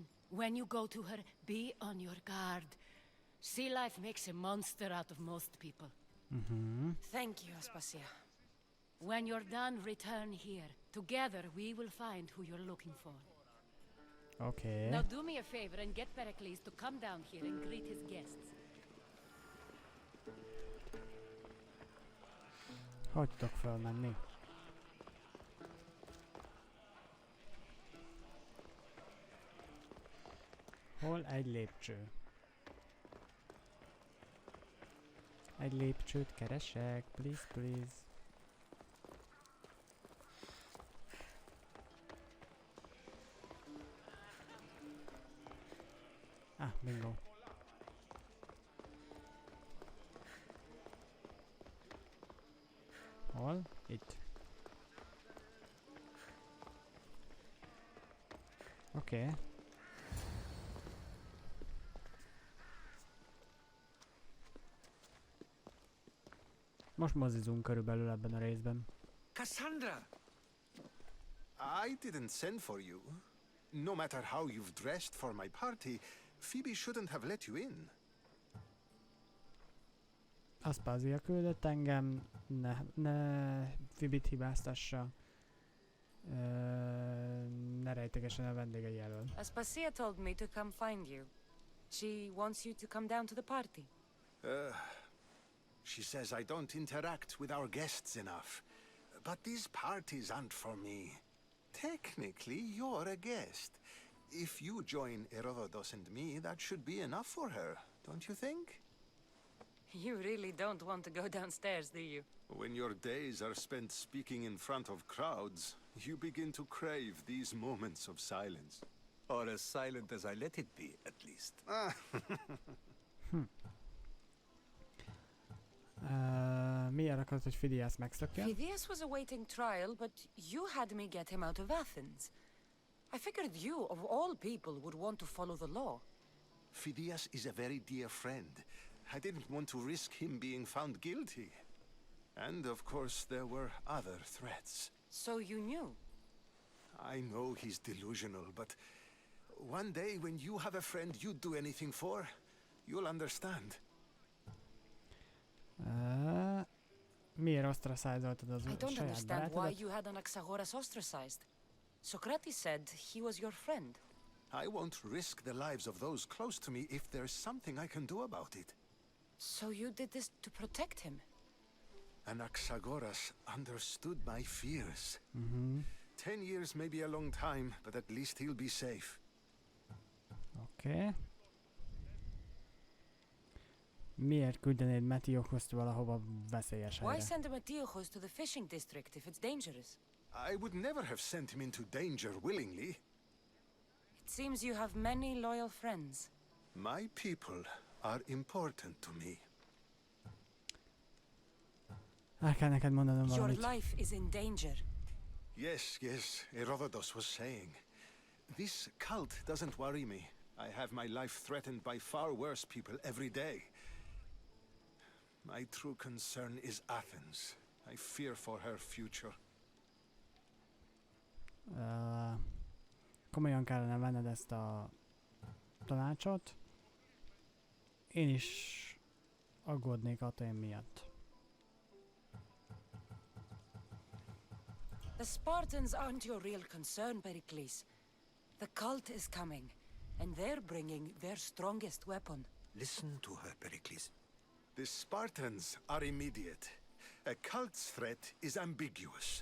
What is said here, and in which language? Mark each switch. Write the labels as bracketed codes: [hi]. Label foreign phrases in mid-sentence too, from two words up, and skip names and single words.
[en] When you go to her, be on your guard. Sea life makes a monster out of most people. Thank you, Aspasia. When you're done, return here. Together, we will find who you're looking for. Okay. Now do me a favor and get Perikles to come down here and greet his guests. [hu] Hogy tudok felmenni? Hol egy lépcső? Egy lépcsőt keresek, [en] please, please. Ah, bingo. [hu] Hol? Itt. Oké. Okay. Most mozizunk körülbelül ebben a részben. [en] Cassandra! I didn't send for you. No matter how you've dressed for my party, Phoebe shouldn't have let you in. [hu] Aspasia küldött engem, ne Phoebe-t hibáztassa. Ne rejtegesen a vendégei elől. [en] Aspasia told me to come find you. She wants you to come down to the party. She says I don't interact with our guests enough. But these parties aren't for me. Technically, you're a guest. If you join Herodotus and me, that should be enough for her, don't you think? You really don't want to go downstairs, do you? When your days are spent speaking in front of crowds, you begin to crave these moments of silence. Or as silent as I let it be, at least. [hu] Miért akarod, hogy Phidias megszökjön? [en] Phidias was awaiting trial, but you had me get him out of Athens. I figured you, of all people, would want to follow the law. Phidias is a very dear friend. I didn't want to risk him being found guilty. And of course, there were other threats. So you knew? I know he's delusional, but one day when you have a friend you'd do anything for, you'll understand. [hu] Miért ostracizoltad az [en] I don't [hu] saját [en] understand why [hu] barátodat? [en] you had Anaxagoras ostracized. Socrates said he was your friend. I won't risk the lives of those close to me if there's something I can do about it. So you did this to protect him? Anaxagoras understood my fears. 10 years may be a long time, but at least he'll be safe. [hu] Oké. Miért küldenéd Metiochoszt valahova veszélyes [en] Why [hu] helyre? [en] send a Matiochos to the fishing district if it's dangerous? I would never have sent him into danger willingly. It seems you have many loyal friends. My people are important to me. [hu] El kell neked mondanom [en] Your [hu] valamit. [en] life is in danger. Yes, Herodotus was saying. This cult doesn't worry me. I have my life threatened by far worse people every day. My true concern is Athens. I fear for her future. [hu] Komolyan kellene venned ezt a tanácsot. Én is aggódnék Atén miatt. [en] The Spartans aren't your real concern, Perikles. The cult is coming, and they're bringing their strongest weapon. Listen to her, Perikles. The Spartans are immediate. A cult's threat is ambiguous.